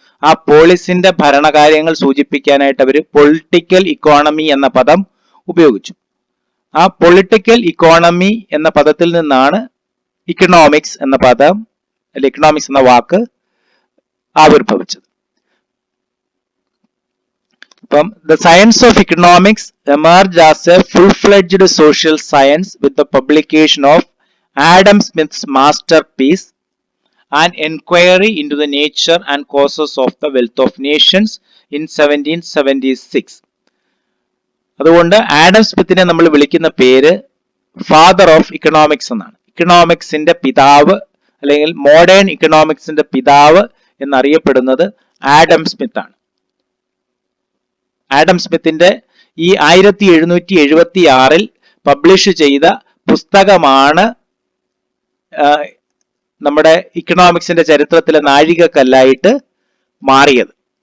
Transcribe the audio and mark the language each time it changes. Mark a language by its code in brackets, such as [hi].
[ml] ആ പോളിസിന്റെ ഭരണകാര്യങ്ങൾ സൂചിപ്പിക്കാനായിട്ട് അവർ political economy എന്ന പദം ഉപയോഗിച്ചു. ആ പൊളിറ്റിക്കൽ ഇക്കോണമി എന്ന പദത്തിൽ നിന്നാണ് ഇക്കണോമിക്സ് എന്ന പദം, അല്ലെങ്കിൽ ഇക്കണോമിക്സ് എന്ന വാക്ക് ആവിർഭവിച്ചത്. അപ്പം [en] the science of economics emerged as a full-fledged social science with the publication of Adam Smith's masterpiece, An Enquiry into the Nature and Causes of the Wealth of Nations in 1776. [ml] അതുകൊണ്ട് Adam സ്മിത്തിനെ നമ്മൾ വിളിക്കുന്ന പേര് father of economics എന്നാണ്. ഇക്കണോമിക്സിന്റെ പിതാവ് അല്ലെങ്കിൽ modern ഇക്കണോമിക്സിന്റെ പിതാവ് എന്നറിയപ്പെടുന്നത് Adam Smith ആണ്. ആഡം സ്മിത്തിന്റെ ഈ 1776 പബ്ലിഷ് ചെയ്ത പുസ്തകമാണ് നമ്മുടെ ഇക്കണോമിക്സിന്റെ ചരിത്രത്തിലെ നാഴികക്കല്ലായിട്ട് മാറിയത്.